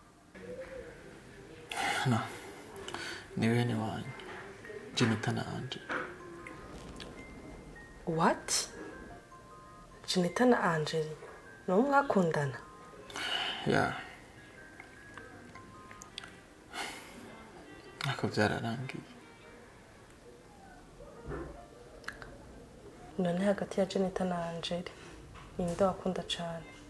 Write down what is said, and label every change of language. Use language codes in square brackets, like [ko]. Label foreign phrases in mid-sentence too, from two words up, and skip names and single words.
[rn] No, ni bene wanyu Jenita na Angel. What? Jenita na Angel no mwakundana? Yeah. Ako byararangiye. None hagati ya Jenita na Angel ninde wakunda cyane?